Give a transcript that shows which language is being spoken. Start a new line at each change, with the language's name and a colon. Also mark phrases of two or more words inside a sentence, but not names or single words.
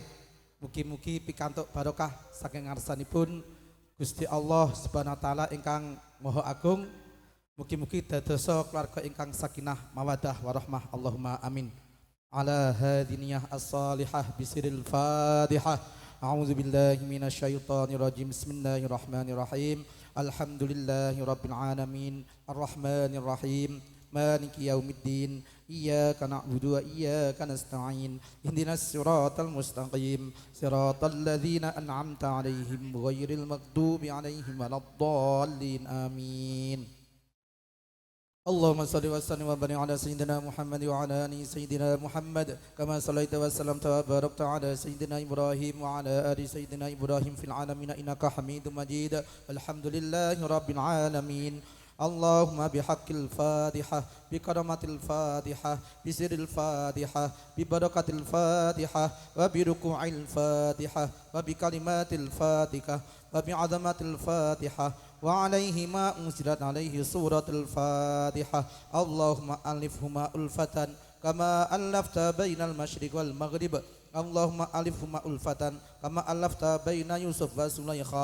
Javanese: Mugi-mugi pikantuk barokah saking ngarsanipun Gusti Allah
Arabic: سبحانه وتعالى
Javanese: ingkang Maha Agung. Mugi-mugi dadosa keluarga ingkang
Arabic: سكينة مودة ورحمة. اللهم آمين. على هذه النية الصالحة بسر الفاتحة. أعوذ بالله من الشيطان الرجيم. بسم الله الرحمن الرحيم. الحمد لله رب العالمين. الرحمن الرحيم. مالك يوم الدين. إياك نعبد وإياك نستعين. اهدنا الصراط المستقيم. صراط الذين أنعمت عليهم غير المغضوب عليهم ولا الضالين. Amin. اللهم صل وسلم وبارك على سيدنا محمد وعلى آل سيدنا محمد كما صليت وسلمت وباركت على سيدنا إبراهيم وعلى آل سيدنا إبراهيم في العالمين إنك حميد مجيد. الحمد لله رب العالمين. اللهم بحق الفاتحة بكرامة الفاتحة بسر الفاتحة ببركة الفاتحة وبركوع الفاتحة وبكلمة الفاتحة وبعظمة الفاتحة وعليهما أنزلت عليه سورة الفاتحة اللهم ألفهما ألفة كما ألفت بين المشرق والمغرب اللهم ألفهما ألفة كما ألفت بين يوسف وزليخا